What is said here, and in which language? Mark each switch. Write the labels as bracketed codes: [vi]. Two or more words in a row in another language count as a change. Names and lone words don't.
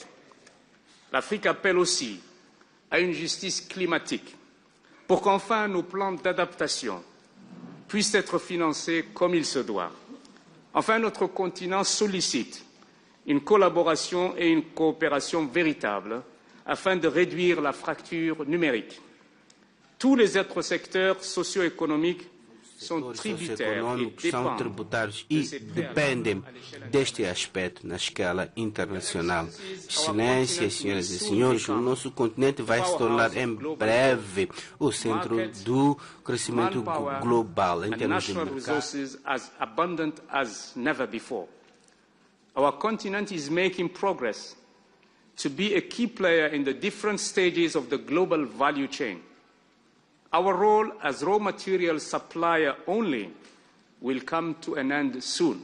[fr] L'Afrique appelle aussi à une justice climatique pour qu'enfin nos plans d'adaptation puissent être financés comme il se doit. Enfin, notre continent sollicite une collaboration et une coopération véritables afin de réduire la fracture numérique. Tous les autres secteurs socio-économiques [pt] são tributários e dependem deste aspecto na escala internacional. Excelências, senhoras e senhores, o nosso continente vai se tornar em breve o centro do crescimento global em termos de mercado. [en] Our continent is making progress to be a key player in the different stages of the global value chain. Our role as raw material supplier only will come to an end soon.